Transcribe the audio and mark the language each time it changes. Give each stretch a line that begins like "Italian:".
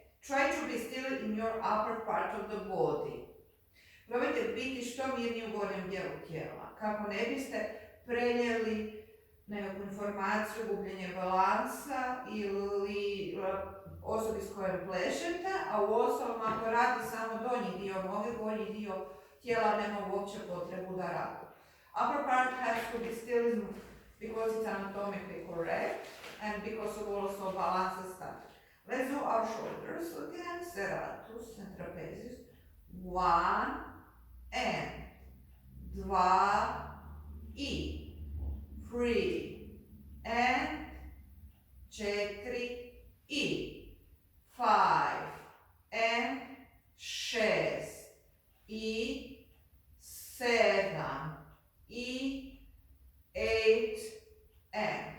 English: Try to be still in your upper part of the body.
Croatian: Probajte biti što mirniji u gornjem dijelu tijela, kako ne biste prenijeli nekakvu informaciju, gubljenje balansa ili osobi s kojom plešete, a u ostalom ako radi samo donji dio noge, gornji dio tijela nema uopće potrebu da radi.
English: Upper part has to be still because it's anatomically correct and because of also balance and static. Let's do our shoulders again, serratus and trapezius. 1 and 2 i 3 and 4 i 5 and 6 i 7 i 8 and.